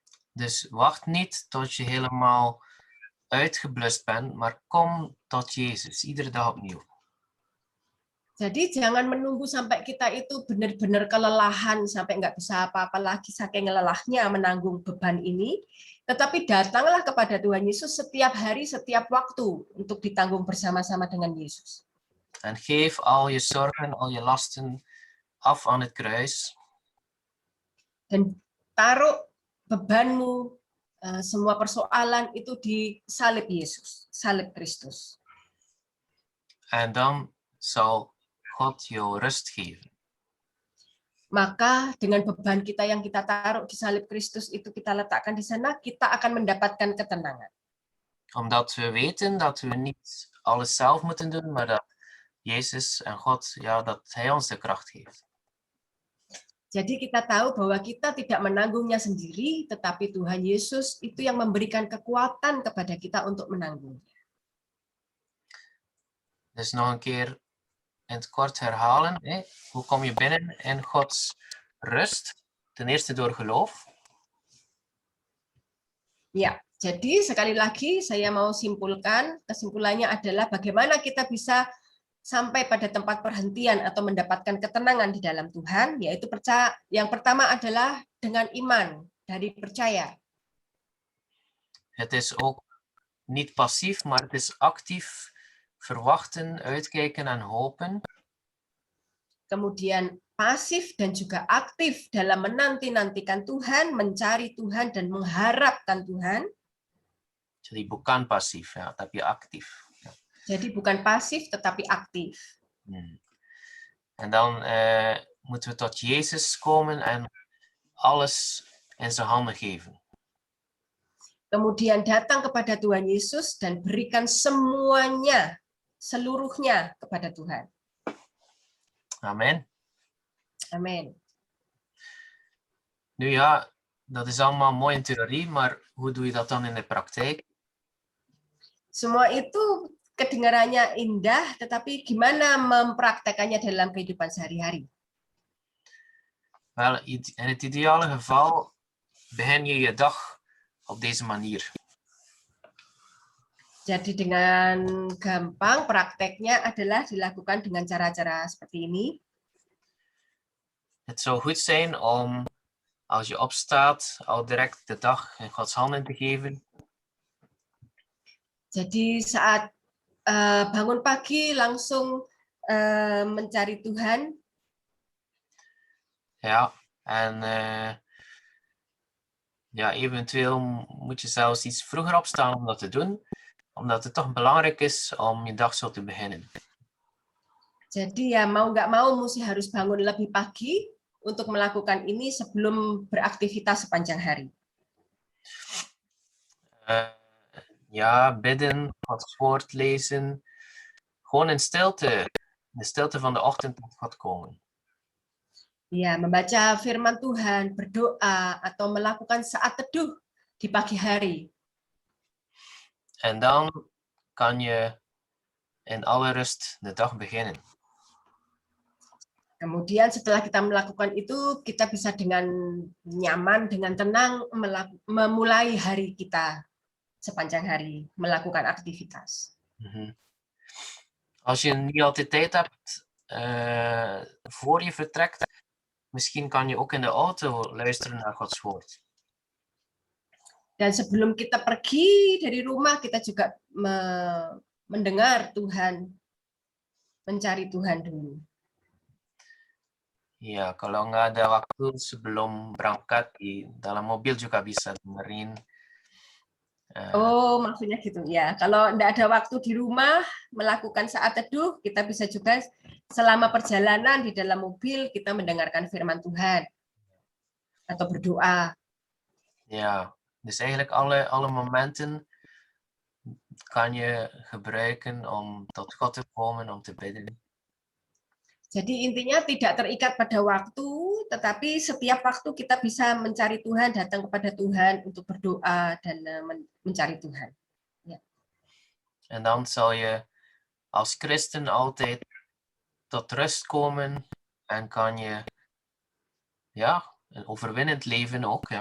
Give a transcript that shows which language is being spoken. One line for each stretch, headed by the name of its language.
Dutch: Dus wacht niet tot je helemaal uitgeblust bent, maar kom tot Jezus, iedere dag opnieuw.
Indonesian: Jadi jangan menunggu sampai kita itu benar-benar kelelahan, sampai nggak bisa apa-apa lagi, saking lelahnya menanggung beban ini, tetapi datanglah kepada Tuhan Yesus setiap hari, setiap waktu, untuk ditanggung bersama-sama dengan Yesus.
Dutch: En geef al je zorgen, al je lasten af aan het kruis.
Indonesian: Dan taruh bebanmu, semua persoalan itu di salib Yesus, salib Kristus.
Dutch: En dan zal God jou rust geven.
Indonesian: Maka dengan beban kita yang kita taruh di salib Kristus itu kita letakkan di sana, kita akan mendapatkan ketenangan.
Dutch: Omdat we weten dat we niet alles zelf moeten doen, maar dat Jezus en God, dat Hij ons de kracht geeft.
Indonesian: Jadi kita tahu bahwa kita tidak menanggungnya sendiri, tetapi Tuhan Yesus itu yang memberikan kekuatan kepada kita untuk menanggungnya.
Dutch: Dus nog een keer in het kort herhalen. Hoe kom je binnen in Gods rust? Ten eerste door geloof.
Indonesian: Ya, jadi sekali lagi saya mau simpulkan, kesimpulannya adalah bagaimana kita bisa sampai pada tempat perhentian atau mendapatkan ketenangan di dalam Tuhan, yaitu percaya. Yang pertama adalah dengan iman, dari percaya.
Dutch: Het is ook niet passief, maar het is actief verwachten, uitkijken en hopen.
Indonesian: Kemudian pasif dan juga aktif dalam menanti-nantikan Tuhan, mencari Tuhan dan mengharapkan Tuhan. Jadi bukan passief, tapi actief. Jadi bukan pasif, tetapi aktif.
Dutch: En dan moeten we tot Jezus komen en alles in zijn handen geven.
Indonesian: Kemudian datang kepada Tuhan Yesus dan berikan semuanya, seluruhnya kepada Tuhan.
Dutch: Amen.
Indonesian: Amin.
Dutch: Nu dat is allemaal mooi in theorie, maar hoe doe je dat dan in de praktijk?
Indonesian: Semua itu kedengarannya indah, tetapi gimana mempraktekannya dalam kehidupan sehari-hari?
Dutch: Wel, in het ideale geval begin je je dag op deze manier.
Indonesian: Jadi dengan gampang prakteknya adalah dilakukan dengan cara-cara seperti ini.
Dutch: Het zou goed zijn om, als je opstaat, al direct de dag in Gods handen te geven.
Indonesian: Jadi saat bangun pagi langsung mencari Tuhan.
Dutch: Ja, en eventueel moet je zelfs iets vroeger opstaan om dat te doen, omdat het toch belangrijk is om je dag zo te beginnen.
Indonesian: Jadi ya mau nggak mau mesti harus bangun lebih pagi untuk melakukan ini sebelum beraktivitas sepanjang hari.
Dutch: Ja, bidden, Gods woord lezen. Gewoon in stilte. De stilte van de ochtend tot God komen.
Indonesian: Ya, membaca firman Tuhan, berdoa, atau melakukan saat teduh di pagi hari.
Dutch: En dan kan je in alle rust de dag beginnen.
Indonesian: Kemudian setelah kita melakukan itu, kita bisa dengan nyaman, dengan tenang memulai hari kita sepanjang hari, melakukan aktivitas.
Dutch: Als je niet altijd tijd hebt voor je vertrekt, misschien kan je ook in de auto luisteren naar Gods woord.
Indonesian: Dan sebelum kita pergi dari rumah, kita juga mendengar Tuhan, mencari Tuhan dulu. Ya, kalau nggak ada waktu sebelum berangkat, di dalam mobil juga bisa dengerin. Oh, maksudnya gitu ya. Kalau nggak ada waktu di rumah melakukan saat teduh, kita bisa juga selama perjalanan di dalam mobil kita mendengarkan firman Tuhan atau berdoa.
Dutch: Ja, dus eigenlijk alle momenten kan je gebruiken om tot God te komen, om te bidden.
Indonesian: Jadi intinya tidak terikat pada waktu, tetapi setiap waktu kita bisa mencari Tuhan, datang kepada Tuhan untuk berdoa dan mencari Tuhan.
Dutch: Ja. En dan zal je als christen altijd tot rust komen en kan je ja, een overwinnend leven ook.